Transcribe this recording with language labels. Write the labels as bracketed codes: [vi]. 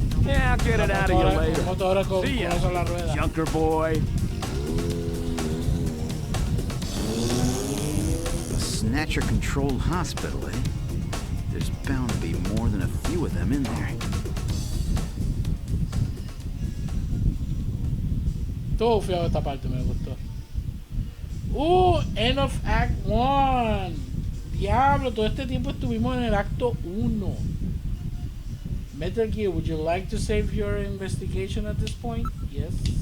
[en] Yeah, I'll get it out of you later. See ya, [es] con la rueda. [en] Junker Boy. A Snatcher-controlled hospital, eh? There's bound to be more than a few of them in there. [es] Todo feo esta parte, me gustó. [en] End of Act 1. [es] Diablo, todo este tiempo estuvimos en el acto 1. [en] Metal Gear, would you like to save your investigation at this point? Yes.